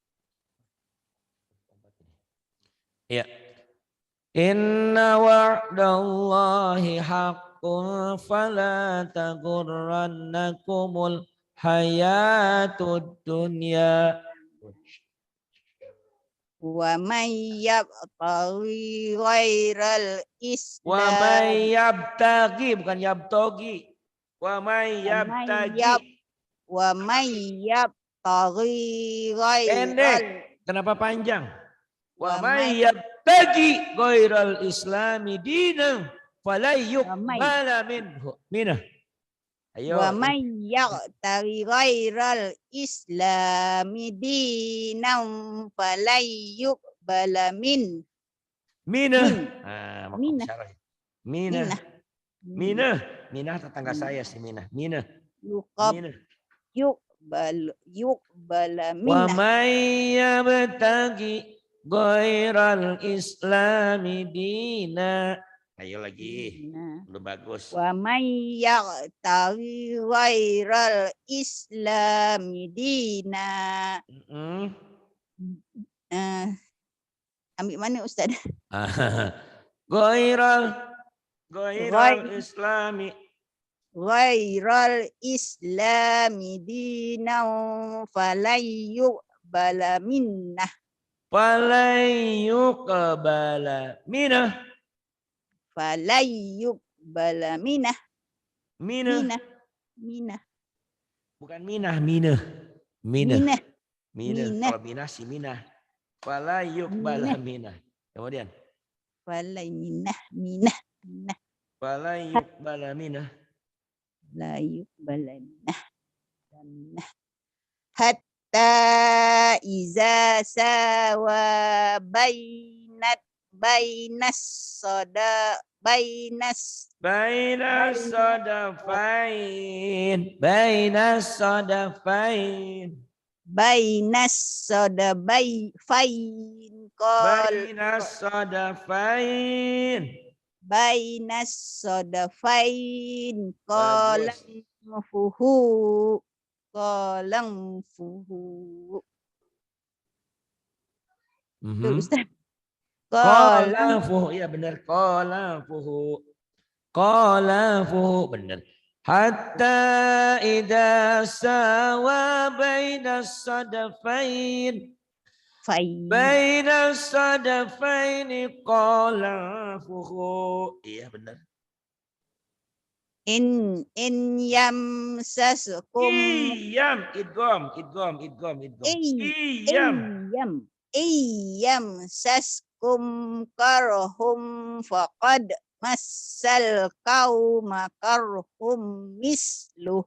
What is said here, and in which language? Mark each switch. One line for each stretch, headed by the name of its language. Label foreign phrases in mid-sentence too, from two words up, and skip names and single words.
Indonesian: Ya.
Arabic: إن وعد الله حق فلا تغرنكم الحياة الدنيا. ومن يبتغ غير Wa Islam من يبتغ, bukan yabtogi. ومن يبتغ. ومن يبتغ غير
Indonesian: Pendek. Kenapa panjang?
Arabic: Wa ومن من يبتغ غير الإسلام دينا فلن يق ومن بل منه منه. wa
Indonesian: Ayo.
Arabic: من يبتغ غير الإسلام دينا فلن يقبل Minah. min Ah, minah Minah. minah
Indonesian: Minah. Minah tetangga saya si Minah. Minah.
Arabic: yuqab Minah. yuqbala Wa minah من يبتغ غير الإسلام دينا.
Indonesian: Ayo lagi. Udah bagus.
Arabic: ومن يبتغ غير الإسلام دينا
Indonesian: ambil mana Ustaz?
Arabic: Ghairal Ghai- islami. غير الإسلام دينا فلن يقبل منه فلن يقبل منه. فلن يقبل منه Minah. minah Bukan منه منه منه. minah Minah. minah
Indonesian: Kalau minah si minah.
Arabic: فلن يقبل منه.
Indonesian: Kemudian.
Arabic: منه منه فلن يقبل منه. لا يقبل منه حتى إذا ساوى بين Sadafain. فإن قال بين الصدفين
Indonesian: Bagus.
Arabic: قال انفخوا
Indonesian: Tuh, Ustaz. Qalafuhu. Iya benar. Qalafuhu. Benar.
Arabic: حتى إذا ساوى بين الصدفين. بين الصدفين قال انفخوا.
Indonesian: Iya benar.
Arabic: إن يمسسكم إيام إدغام. يمسسكم قرح فقد مس القوم قرح مثله